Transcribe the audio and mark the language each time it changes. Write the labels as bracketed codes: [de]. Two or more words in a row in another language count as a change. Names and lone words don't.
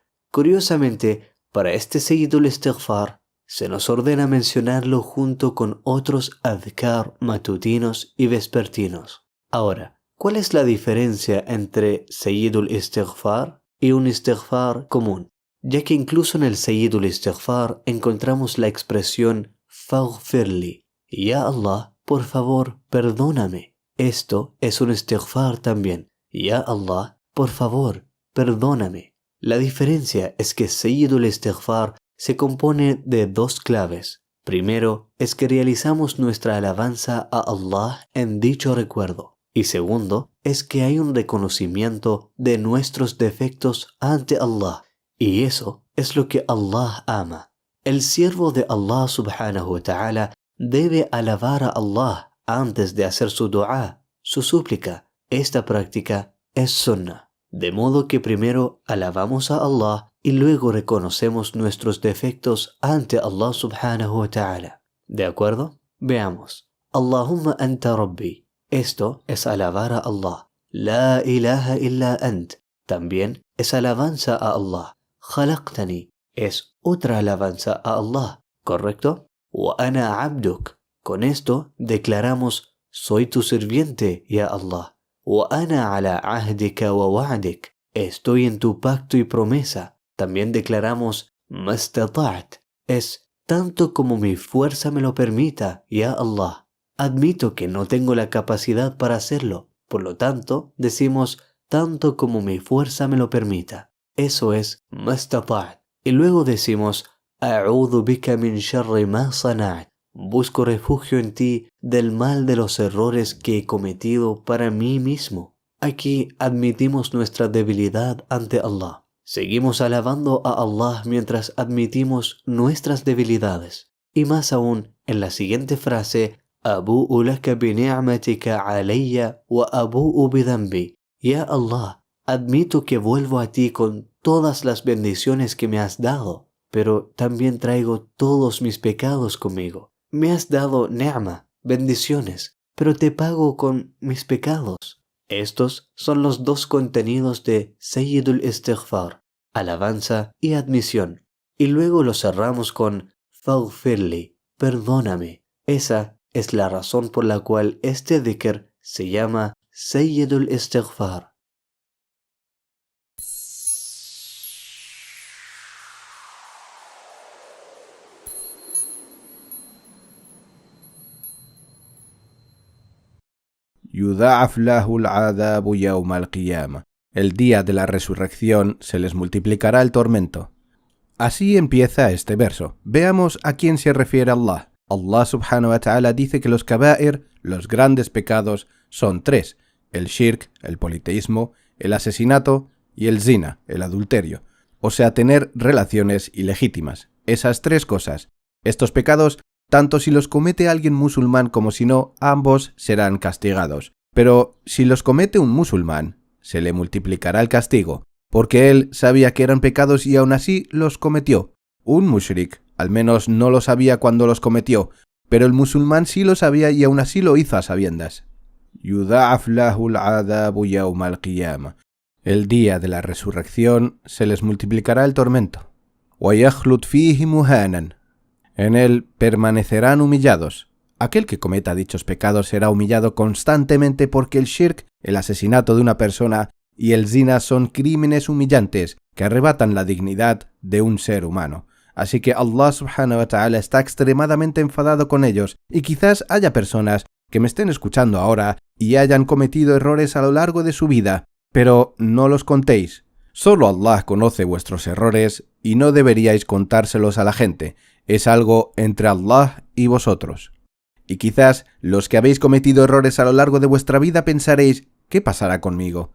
[es] Curiosamente, para este Sayyidul Istighfar, se nos ordena mencionarlo junto con otros adhkar matutinos y vespertinos. Ahora, ¿cuál es la diferencia entre Sayyidul Istighfar y un istighfar común? Ya que incluso en el Sayyidul Istighfar encontramos la expresión [ar] faghfirli, ya Allah, [es] por favor, perdóname. Esto es un istighfar también, [ar] ya Allah, [es] por favor, perdóname. La diferencia es que Sayyidul Istighfar se compone de dos claves. Primero, es que realizamos nuestra alabanza a Allah en dicho recuerdo. Y segundo, es que hay un reconocimiento de nuestros defectos ante Allah. Y eso es lo que Allah ama. El siervo de Allah [ar] subhanahu wa ta'ala [es] debe alabar a Allah antes de hacer su dua, su súplica. Esta práctica es sunnah. De modo que primero alabamos a Allah y luego reconocemos nuestros defectos ante Allah [ar] subhanahu wa ta'ala. [es] ¿De acuerdo? Veamos. [ar] Allahumma anta rabbi. [es] Esto es alabar a Allah. [ar] La ilaha illa ant. [es] También es alabanza a Allah. Khalaqtani. Es otra alabanza a Allah. ¿Correcto? [ar] Wa ana abduk. [es] Con esto declaramos, soy tu sirviente, [ar] ya Allah. Wa ana ala ahdika wa wa'dik. [es] Estoy en tu pacto y promesa. También declaramos, mastata'at. Es tanto como mi fuerza me lo permita, [ar] ya Allah. [es] Admito que no tengo la capacidad para hacerlo. Por lo tanto, decimos, tanto como mi fuerza me lo permita. Eso es mastata'at. Y luego decimos, [ar] a'udhu bika min sharri ma sana'at. [es] Busco refugio en ti del mal de los errores que he cometido para mí mismo. Aquí admitimos nuestra debilidad ante Allah. Seguimos alabando a Allah mientras admitimos nuestras debilidades. Y más aún, en la siguiente frase, [ar] Abu'u laka bi ni'matika alayya wa abu'u bi dhanbi. Ya Allah, [es] admito que vuelvo a ti con todas las bendiciones que me has dado, pero también traigo todos mis pecados conmigo. Me has dado ni'ma, bendiciones, pero te pago con mis pecados. Estos son los dos contenidos de Sayyidul Istighfar, alabanza y admisión. Y luego lo cerramos con faghfirli, perdóname. Esa es la razón por la cual este dhikr se llama Sayyidul Istighfar. [ar] Yudha'af lahu al-'adhabu yawm al-qiyamah. [es] El día de la resurrección se les multiplicará el tormento. Así empieza este verso. Veamos a quién se refiere Allah. Allah [ar] subhanahu wa ta'ala [es] dice que los kaba'ir, los grandes pecados, son tres: el shirk, el politeísmo, el asesinato y el zina, el adulterio. O sea, tener relaciones ilegítimas. Esas tres cosas. Estos pecados, tanto si los comete alguien musulmán como si no, ambos serán castigados. Pero si los comete un musulmán, se le multiplicará el castigo, porque él sabía que eran pecados y aún así los cometió. Un mushrik al menos no lo sabía cuando los cometió, pero el musulmán sí lo sabía y aún así lo hizo a sabiendas. [ar] Yudha'af lahu al-'adhabu yawm al-qiyamah. [es] El día de la resurrección se les multiplicará el tormento. [ar] Wa yakhlut fihi muhanan. [es] En él permanecerán humillados. Aquel que cometa dichos pecados será humillado constantemente porque el shirk, el asesinato de una persona, y el zina son crímenes humillantes que arrebatan la dignidad de un ser humano. Así que Allah [ar] subhanahu wa ta'ala [es] está extremadamente enfadado con ellos, y quizás haya personas que me estén escuchando ahora y hayan cometido errores a lo largo de su vida, pero no los contéis. Solo Allah conoce vuestros errores y no deberíais contárselos a la gente. Es algo entre Allah y vosotros. Y quizás los que habéis cometido errores a lo largo de vuestra vida pensaréis, ¿qué pasará conmigo?